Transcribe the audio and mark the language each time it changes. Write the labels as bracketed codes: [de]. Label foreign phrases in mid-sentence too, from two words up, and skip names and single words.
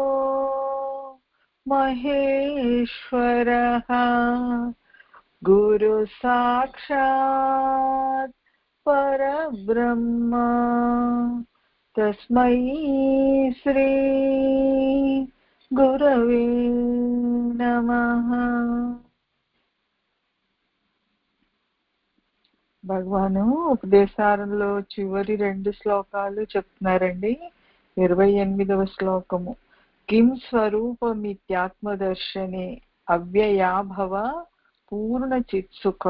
[sa] महेश्वरः गुरु साक्षात् परब्रह्म तस्मै श्री गुरवे नमः। [te] భగవాను ఉపదేశాలలో చివరి 2 శ్లోకాలు చెప్తున్నారండి. [sa] 28వ శ్లోకము, किं स्वरूपमित्यात्मदर्शने अव्ययाभव पूर्ण चित्सुखम्.